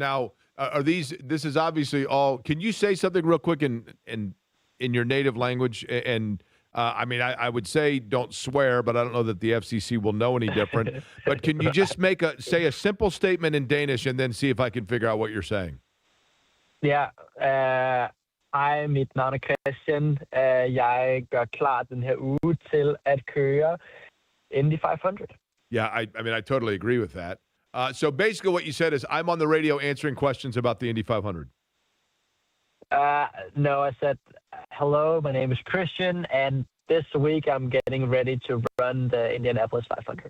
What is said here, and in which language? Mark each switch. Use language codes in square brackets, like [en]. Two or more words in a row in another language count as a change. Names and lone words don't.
[en] Now, this is obviously all, can you say something real quick in your native language? And I would say don't swear, but I don't know that the FCC will know any different. But can you just say a simple statement in Danish and then see if I can figure out what you're saying? Yeah. [da] Hej, mit navn er Christian. Jeg gør klar den her uge til at køre Indy 500. [en] Yeah, I totally agree with that. So basically what you said is I'm on the radio answering questions about the Indy 500. No, I said, hello, my name is Christian, and this week I'm getting ready to run the Indianapolis 500.